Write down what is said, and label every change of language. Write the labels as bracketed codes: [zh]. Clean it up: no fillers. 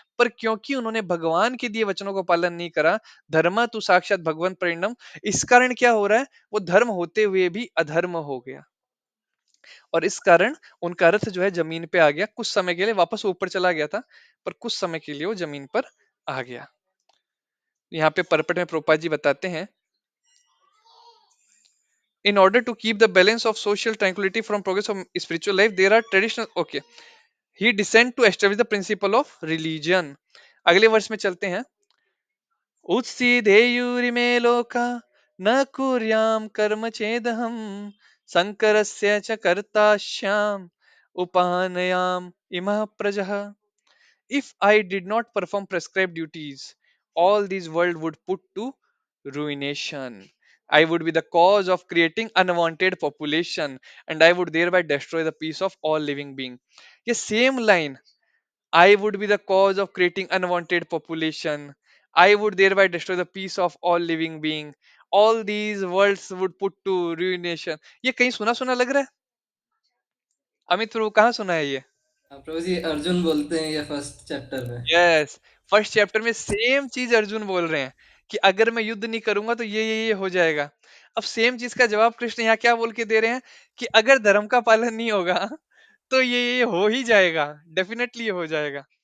[hi] पर क्योंकि उन्होंने भगवान के दिए वचनों को पालन नहीं करा, धर्म तु साक्षात भगवान परिणम, इस कारण क्या हो रहा है, वो धर्म होते हुए भी अधर्म हो गया। और इस कारण उनका रथ जो है जमीन पे आ गया, कुछ समय के लिए वापस ऊपर चला गया था, पर कुछ समय के लिए वो जमीन पर आ गया। यहाँ पे परपट में प्रोपा जी बताते हैं, [en] in order to keep the balance of social tranquility from progress of spiritual life there are traditional, okay, he descend to establish the principle of religion। [hi] अगले वर्ष में चलते हैं। [sa] उत्सीदेयुरिमे लोका न कुर्याम कर्म चेदहम शंकरस्य च कर्ताश्याम उपानयाम इमः प्रजः। [en] If I did not perform prescribed duties, all this world would put to ruination. I would be the cause of creating unwanted population, and I would thereby destroy the peace of all living being। ये same line, I would be the cause of creating unwanted population, I would thereby destroy the peace of all living being, all these worlds would put to ruination, [hi] ये कहीं सुना सुना लग रहा है? अमित प्रभु कहाँ सुना है ये? प्रभु जी अर्जुन बोलते हैं ये फर्स्ट चैप्टर में। यस, फर्स्ट चैप्टर में सेम चीज अर्जुन बोल रहे हैं कि अगर मैं युद्ध नहीं करूंगा तो ये हो जाएगा। अब सेम चीज का जवाब कृष्ण यहाँ क्या बोल के दे रहे हैं कि अगर धर्म का पालन नहीं होगा तो ये हो ही जाएगा, डेफिनेटली ये हो जाएगा।